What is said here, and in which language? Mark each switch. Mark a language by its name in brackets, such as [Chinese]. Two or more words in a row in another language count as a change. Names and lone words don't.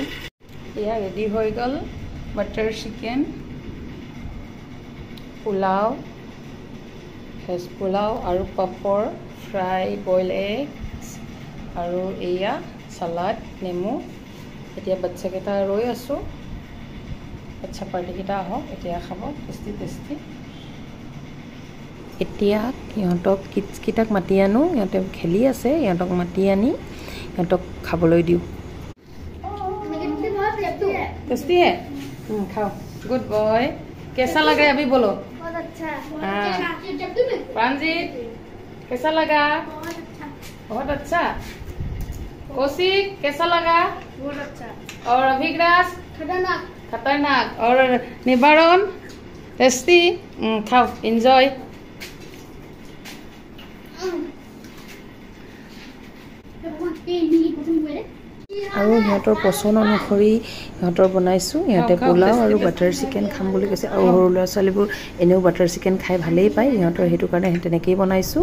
[Assamese] এয়া ৰেডি হৈ গ'ল [English] butter chicken [Assamese] পোলাও, ভেজ পোলাও আৰু পাপৰ ফ্ৰাই [English] boil egg [Assamese] আৰু এয়া চালাড নেমু। এতিয়া বাচ্চাকেইটা ৰৈ আছোঁ বাচ্চা পাৰ্টিকেইটা আহক এতিয়া খাব [English] tasty tasty. [Assamese] এতিয়া সিহঁতক কিডছকেইটাক মাতি আনো। সিহঁতে খেলি আছে সিহঁতক মাতি আনি সিহঁতক খাবলৈ দিওঁ। [Hindi] टेस्टी है खाओ [English] good boy. [Hindi] कैसा लगा अभी बोलो। बहुत अच्छा। हाँ प्रांजित कैसा लगा। बहुत अच्छा। कौशिक कैसा लगा। बहुत अच्छा। और अभिग्रास खतरनाक खतरनाक। और निबारण टेस्टी खाओ एंजॉय। [Assamese] আৰু সিহঁতৰ পচন্দ অনুসৰি সিহঁতৰ বনাইছোঁ। সিহঁতে পোলাও আৰু [English] butter chicken [Assamese] খাম বুলি কৈছে আৰু সৰু ল'ৰা ছোৱালীবোৰ এনেও [English] butter chicken [Assamese] খাই ভালেই পায় সিহঁতৰ সেইটো কাৰণে তেনেকেই বনাইছোঁ।